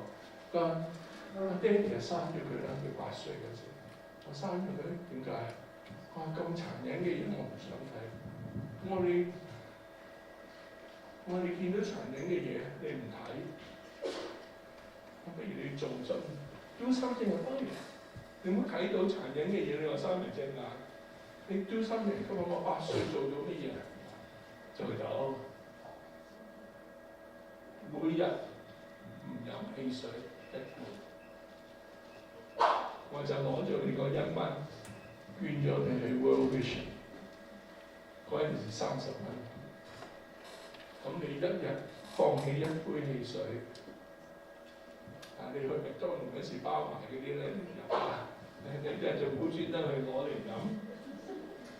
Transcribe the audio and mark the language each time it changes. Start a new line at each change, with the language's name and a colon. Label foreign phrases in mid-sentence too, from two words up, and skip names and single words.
Cantonese: 佢話：爹哋係生咗佢啦，佢8歲嗰時，我生咗佢點解？哇！咁殘忍嘅嘢我唔想睇。我哋見到殘忍嘅嘢，你唔睇，不如你做盡
English: do something about it。
Cantonese: 你唔好睇到殘忍嘅嘢，你話閂埋隻眼。你
English: do something，
Cantonese: 今日我8歲做到乜嘢？做到。每日唔飲汽水1罐，我就攞咗呢個1蚊捐咗你去 World Vision，嗰陣時30蚊。咁你一日放棄1杯汽水，你去麥當勞嗰時包埋嗰啲咧，你飲啊，你一日就唔好專登去攞嚟飲。